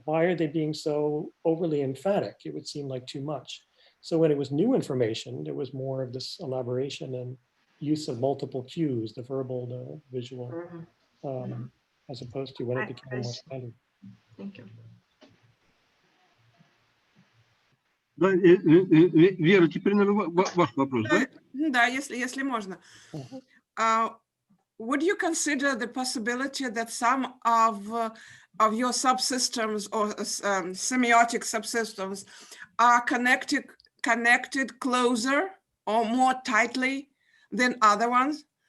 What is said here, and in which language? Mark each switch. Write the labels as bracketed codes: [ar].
[en] Why are they being so overly emphatic? It would seem like too much. So when it was new information, there was more of this elaboration and use of multiple cues, the verbal, the visual, as opposed to when it became more standard. Thank you. [ru] Да, Вера, теперь, наверное, ваш вопрос, да? Да, если можно. [en] Would you consider the possibility that some of your subsystems or semiotic subsystems are connected closer or more tightly than other ones?